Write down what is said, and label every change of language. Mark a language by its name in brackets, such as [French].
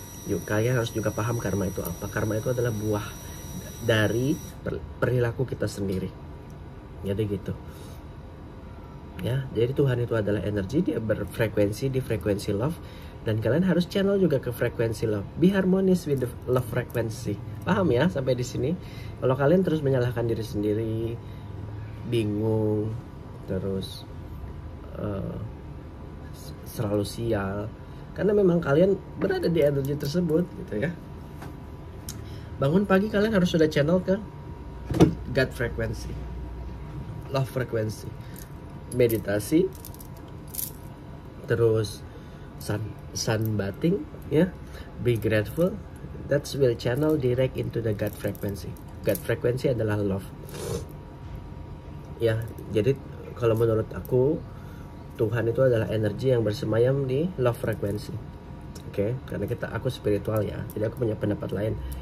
[Indonesian] Yuk, kalian harus juga paham karma itu apa. Karma itu adalah buah dari perilaku kita sendiri. Jadi gitu ya. Jadi Tuhan itu adalah energi, dia berfrekuensi di frekuensi love, dan kalian harus channel juga ke frekuensi love. [English] Be harmonious with the love frequency. [Indonesian] Paham ya sampai di sini? Kalau kalian terus menyalahkan diri sendiri, bingung, terus selalu sial, karena memang kalian berada di energi tersebut gitu ya. Bangun pagi kalian harus sudah channel ke God frequency, love frequency, meditasi, terus sunbathing ya, [English] be grateful. That will channel direct into the God frequency. [Indonesian] God frequency adalah love ya. Jadi kalau menurut aku, Tuhan itu adalah energi yang bersemayam di love frequency. Oke, karena aku spiritual ya, jadi aku punya pendapat lain.